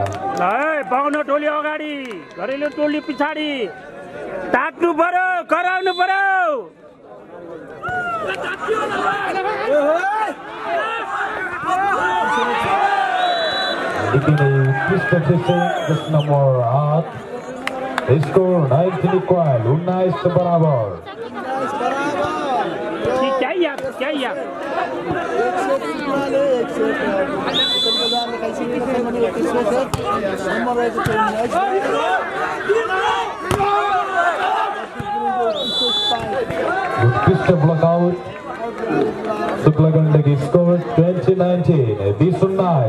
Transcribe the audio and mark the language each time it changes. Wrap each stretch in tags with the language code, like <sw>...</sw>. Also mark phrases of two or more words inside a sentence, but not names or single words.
<ne>पाउन टोली अगाडि घरेलु टोली पछाडि ताक्नु पर्यो कराउनु पर्यो</ne> <en>number 8 score 19 equal 19 बराबर</en> <hi>क्या यार</hi> <ne>उत्कृष्ट ब्लॉकआउट शुक्ला गण्डकी स्कोर 20-19 20-19</ne>